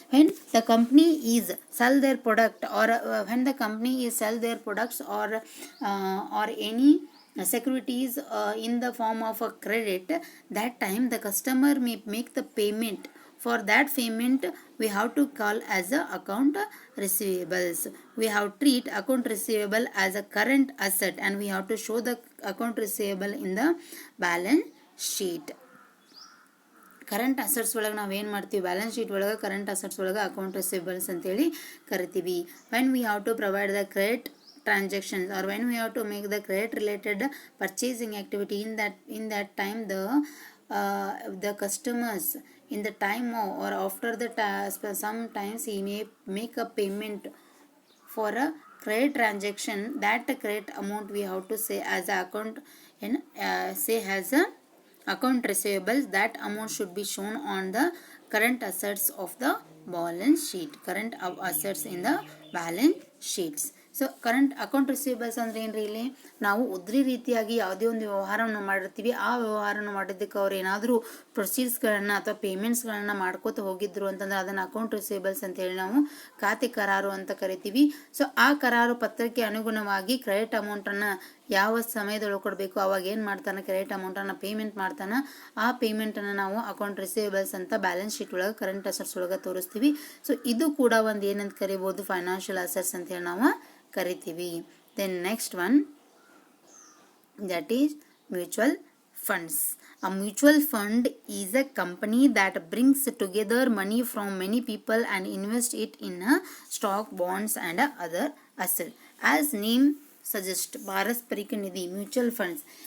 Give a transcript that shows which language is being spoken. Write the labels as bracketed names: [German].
[English] When the company is sell their product or when the company is sell their products or any securities in the form of a credit, that time the customer may make the payment. For that payment we have to call as a account receivables. We have treat account receivable as a current asset and we have to show the account receivable in the balance sheet. [Kannada] Current assets ಒಳಗೆ ನಾವು ಏನು ಮಾಡ್ತೀವಿ, balance sheet ಒಳಗೆ current assets ಒಳಗೆ account receivables ಅಂತೇಳಿ ಕರಿತೀವಿ. [English] When we have to provide the credit transactions or when we have to make the credit related purchasing activity, in that time the customers in the time or after the sometimes he may make a payment for a credit transaction. That credit amount we have to say as a account in say as a account receivables. That amount should be shown on the current assets of the balance sheet, current assets in the balance sheets. [Kannada] So current account receivables ಅಂದ್ರೆ ಏನ್ರಿ, ಇಲ್ಲಿ ನಾವು ಉದ್ರಿ ರೀತಿಯಾಗಿ ಯಾವುದೇ ಒಂದು ವ್ಯವಹಾರವನ್ನು ಮಾಡಿರ್ತೀವಿ. ಆ ವ್ಯವಹಾರವನ್ನು ಮಾಡಿದ್ದಕ್ಕೆ ಅವ್ರು ಏನಾದರೂ ಪ್ರೊಸೀಡ್ಸ್ಗಳನ್ನು ಅಥವಾ ಪೇಮೆಂಟ್ಸ್ಗಳನ್ನು ಮಾಡ್ಕೋತ ಹೋಗಿದ್ರು ಅಂತಂದ್ರೆ ಅದನ್ನು ಅಕೌಂಟ್ ರಿಸೀವಬಲ್ಸ್ ಅಂತೇಳಿ ನಾವು ಖಾತೆ ಕರಾರು ಅಂತ ಕರಿತೀವಿ. ಸೊ ಆ ಕರಾರು ಪತ್ರಕ್ಕೆ ಅನುಗುಣವಾಗಿ ಕ್ರೆಡಿಟ್ ಅಮೌಂಟನ್ನು ಯಾವ ಸಮಯದೊಳಗೆ ಕೊಡಬೇಕು ಅವಾಗ ಏನು ಮಾಡ್ತಾನೆ, ಕ್ರೆಡಿಟ್ ಅಮೌಂಟನ್ನು ಪೇಮೆಂಟ್ ಮಾಡ್ತಾನೆ. ಆ ಪೇಮೆಂಟನ್ನು ನಾವು ಅಕೌಂಟ್ ರಿಸೀವಬಲ್ಸ್ ಅಂತ ಬ್ಯಾಲೆನ್ಸ್ ಶೀಟ್ ಒಳಗೆ ಕರೆಂಟ್ ಅಸೆಟ್ಸ್ ಒಳಗೆ ತೋರಿಸ್ತೀವಿ. ಸೊ ಇದು ಕೂಡ ಒಂದು ಏನಂತ ಕರಿಬೋದು, ಫೈನಾನ್ಷಿಯಲ್ ಅಸೆಟ್ಸ್ ಅಂತೇಳಿ ನಾವು ಕರಿತೀವಿ. [English] Then next one that is mutual funds. A mutual fund is a company that brings together money from many people and invest it in a stock, bonds and other assets. As name suggests, Parasparika Nidhi, mutual funds.